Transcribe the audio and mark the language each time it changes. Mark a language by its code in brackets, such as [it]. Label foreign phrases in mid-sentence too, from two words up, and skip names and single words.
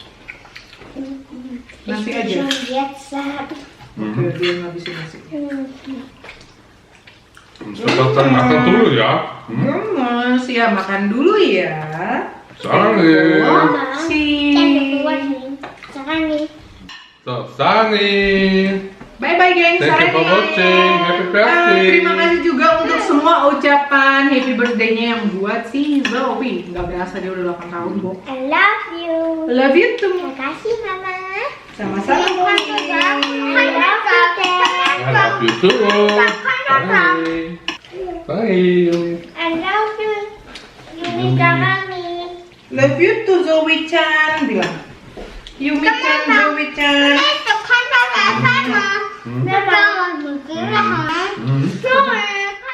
[id] Nasi [de] Ich will [id] aja. [de] schon jetzt sagen. [id] Oke, dia ngabisin nasi. [de] Ich würde sagen, [id] makan dulu ya. Mas, ya makan dulu ya. Sani. Si. Sekarang nih. So, Sani. [en] Bye bye geng. Thank you for watching. Happy birthday. [id] Terima kasih juga untuk semua ucapan [en] happy birthday- [id] nya yang buat si Zoe. Nggak berasa dia udah 8 tahun, Bu. [en] I love you. Love you too. [id] Terima kasih, Mama. Sama-sama. [en] I love you, Dad. I love you too. Bye. Bye. I love you. Yumi Darami. Love you too Zoe-chan. [id] Bilang. Yumi-chan, Zoe-chan. Kita kan sama-sama. Kita mau bikin Mhm.